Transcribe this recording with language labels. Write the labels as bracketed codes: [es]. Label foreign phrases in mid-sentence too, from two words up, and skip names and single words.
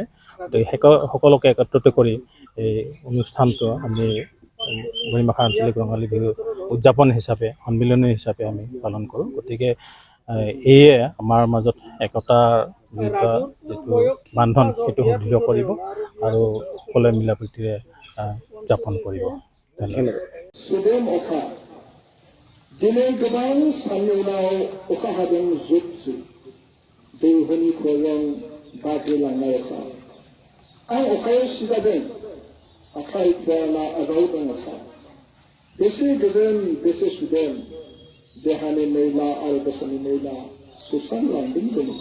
[as] গতিকে সকলোকে একত্ৰিত কৰি এই অনুষ্ঠানটো আমি বৰমাখা আঞ্চলিক ৰঙালী বিহু উদযাপন হিচাপে, সন্মিলনী হিচাপে আমি পালন কৰোঁ। গতিকে এয়ে আমাৰ মাজত একতাৰ যিটো বান্ধন সেইটো সুদৃঢ় কৰিব আৰু সকলোৱে মিলা প্ৰীতিৰে উদযাপন কৰিব। ধন্যবাদ। [brx] दिनै गोबां साननि उनाव अखा हादों जुब जुब, दैहनि खरं बाग्लिलांनाय अखा। आं अखायाव सिजादों, आखाइ फुवाला आजावदों अखा। बेसे गोजोन बेसे सुदेम, देहानि मैला आरो गोसोनि मैला सुस्रांलांदों जेनेबा।